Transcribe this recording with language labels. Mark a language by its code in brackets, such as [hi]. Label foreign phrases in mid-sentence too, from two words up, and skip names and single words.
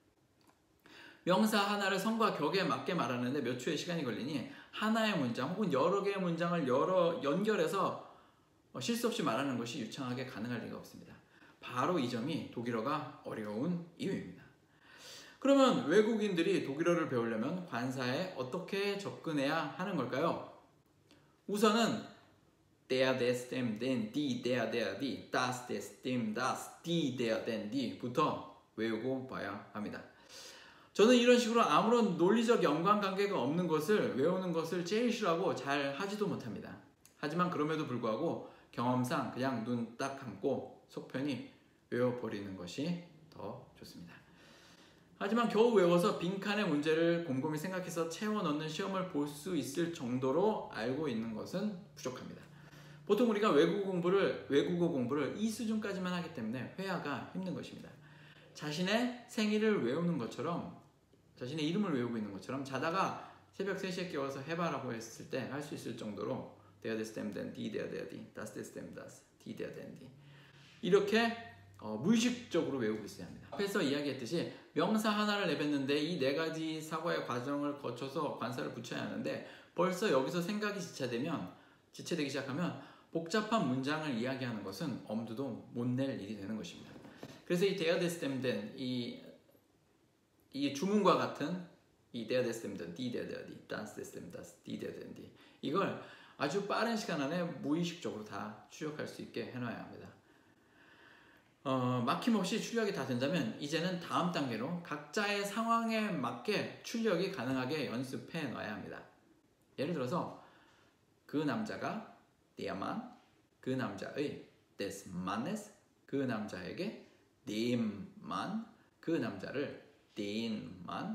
[ko] 명사 하나를 성과 격에 맞게 말하는데 몇 초의 시간이 걸리니 하나의 문장 혹은 여러 개의 문장을 연결해서 실수 없이 말하는 것이 유창하게 가능할 리가 없습니다. 바로 이 점이 독일어가 어려운 이유입니다. 그러면 외국인들이 독일어를 배우려면 관사에 어떻게 접근해야 하는 걸까요? [de] 우선은 der, des, dem, den, die, der, die, das, des, dem, das, die, der, den, [ko] die부터 외우고 봐야 합니다. 저는 이런 식으로 아무런 논리적 연관관계가 없는 것을 외우는 것을 제일 싫어하고 잘 하지도 못합니다. 하지만 그럼에도 불구하고 경험상 그냥 눈 딱 감고 속편히 외워버리는 것이 더 좋습니다. 하지만 겨우 외워서 빈칸의 문제를 곰곰이 생각해서 채워 넣는 시험을 볼 수 있을 정도로 알고 있는 것은 부족합니다. 보통 우리가 외국어 공부를 이 수준까지만 하기 때문에 회화가 힘든 것입니다. 자신의 생일을 외우는 것처럼, 자신의 이름을 외우고 있는 것처럼 자다가 새벽 3시에 깨워서 해봐라고 했을 때 할 수 있을 정도로 [de] der, des, dem, den, die, der, die, das, des, dem, das, die, der, den, die [ko] 이렇게 무의식적으로 외우고 있어야 합니다. 앞에서 이야기했듯이 명사 하나를 내뱉는데 이 네 가지 사고의 과정을 거쳐서 관사를 붙여야 하는데 벌써 여기서 생각이 지체되기 시작하면 복잡한 문장을 이야기하는 것은 엄두도 못 낼 일이 되는 것입니다. 그래서 이 [de] der, des, dem, den, [ko] 이 주문과 같은 이 [de] der, des, dem, den, die, der, die, das, des, dem, das, die, der, den, die [ko] 이걸 아주 빠른 시간 안에 무의식적으로 다 추적할 수 있게 해놔야 합니다. 막힘없이 출력이 다 된다면 이제는 다음 단계로 각자의 상황에 맞게 출력이 가능하게 연습해 놔야 합니다. 예를 들어서 그 남자가 [de] der Mann, [ko] 그 남자의 [de] des Mannes, [ko] 그 남자에게 [de] dem Mann, [ko] 그 남자를 [de] den Mann,